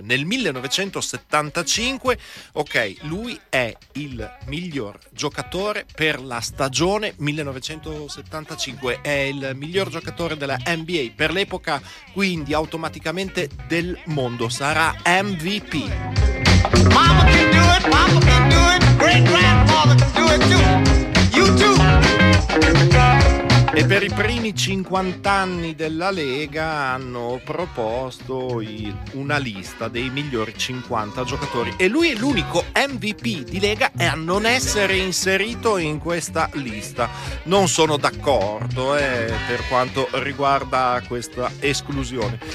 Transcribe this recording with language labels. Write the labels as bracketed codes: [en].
[it] Nel 1975, ok, lui è il miglior giocatore per la stagione 1975, è il miglior giocatore della NBA per l'epoca, quindi automaticamente del mondo, sarà MVP. [en] Mama can do it, Papa can do it, great grandfather can do it too, you too. [it] E per i primi 50 anni della Lega hanno proposto una lista dei migliori 50 giocatori e lui è l'unico MVP di Lega a non essere inserito in questa lista. Non sono d'accordo per quanto riguarda questa esclusione.